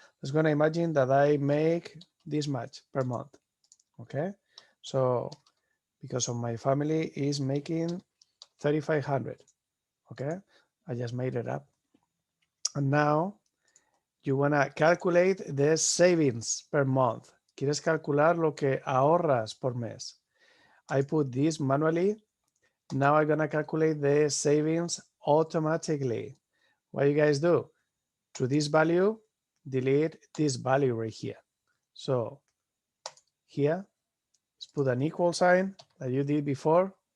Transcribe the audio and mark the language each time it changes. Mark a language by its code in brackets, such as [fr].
[en] Let's going to imagine that I make this much per month. Okay. So because of my family is making 3,500. Okay. I just made it up. And now you want to calculate the savings per month. [es] Quieres calcular lo que ahorras por mes. [en] I put this manually. Now I'm going to calculate the savings automatically. What you guys do? To this value, delete this value right here. So here, let's put an equal sign that you did before.